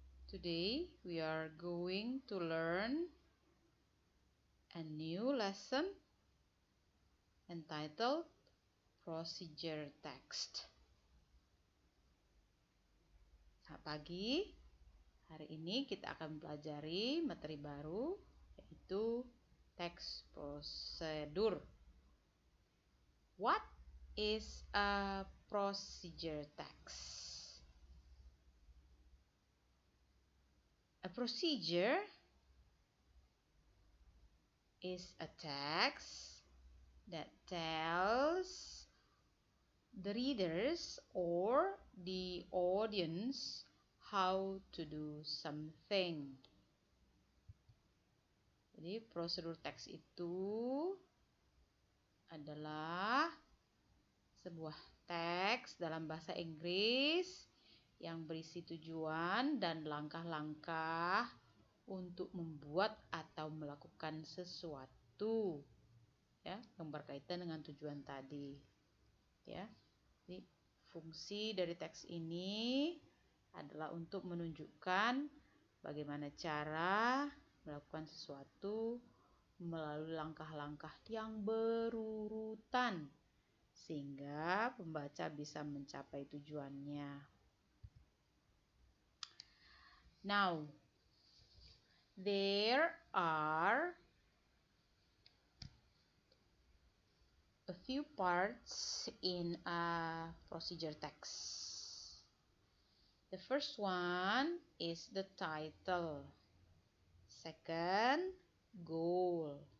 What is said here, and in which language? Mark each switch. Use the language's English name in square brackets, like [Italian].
[English] Today we are going to learn a new lesson entitled Procedure Text. [Indonesian] Selamat pagi. Hari ini kita akan pelajari materi baru yaitu teks prosedur. [English] What is a procedure text? A procedure is a text that tells the readers or the audience how to do something. [Indonesian] Jadi prosedur teks itu adalah sebuah teks dalam bahasa Inggris yang berisi tujuan dan langkah-langkah untuk membuat atau melakukan sesuatu, ya, yang berkaitan dengan tujuan tadi, ya. Jadi fungsi dari teks ini adalah untuk menunjukkan bagaimana cara melakukan sesuatu melalui langkah-langkah yang berurutan sehingga pembaca bisa mencapai tujuannya. [English] Now, there are a few parts in a procedure text. The first one is the title. Second, goal.